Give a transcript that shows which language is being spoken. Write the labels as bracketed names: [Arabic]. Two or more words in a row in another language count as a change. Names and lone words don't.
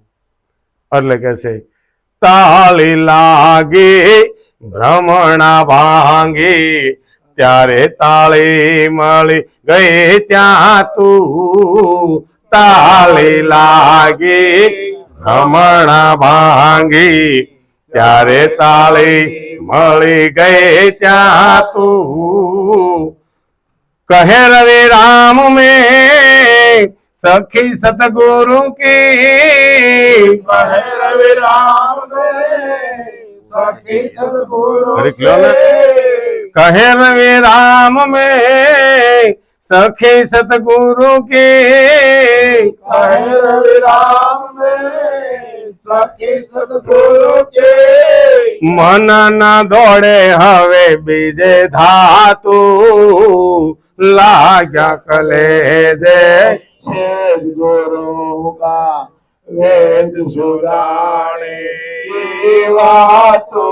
[Gujarati] એટલે કે છે તાળી લાગી ભ્રમણા ભાંગી, ત્યારે તાળી મળી ગઈ ત્યાં તું. તાળી લાગી ભ્રમણા ભાંગી, ત્યારે તાળી મળી ગઈ ત્યાં તું. કહે રવિ રામ [Hindi] में सखी सतगुरु की, [Gujarati] કહે રવિ રામ સખી સદગુરુ અરે ક્યાં ને? કહે રવિ રામ [Hindi] में सखी सतगुरु की, [Gujarati] કહે રવિ રામ સખી સદગુરુ કે. મન ના દોડે હવે બીજે ધાતુ, લાગ્યા કલે દે સદગુરુ કા વેદ સુદાણે વાતો.